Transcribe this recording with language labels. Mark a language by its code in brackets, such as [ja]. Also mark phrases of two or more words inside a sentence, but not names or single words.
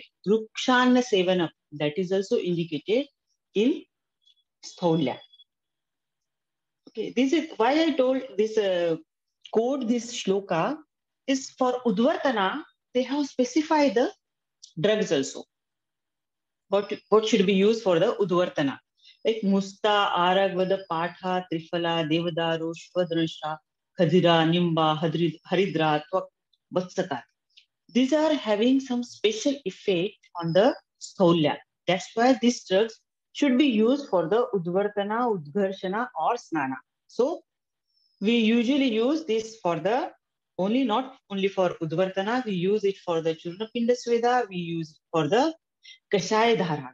[sa] Rukshanna Sevana, [en] that is also indicated in Sthaulya. Okay, this is why I told this quote this shloka is for Udvartana. They have specified the drugs also. What should be used for the Udvartana? Like Musta, Aragvada, Patha, Trifala, Devadaro, Shvadransha, Khadira, Nimba, Haridra, Twak, Vatsaka. These are having some special effect on the Sthaulya. That's why these drugs should be used for the Udvartana, Udgharshana, or Snana. So we usually use this for the not only for Udvartana, we use it for the [sa] Churnapinda Sweda, [en] we use it for the [sa] Kashaya Dhara.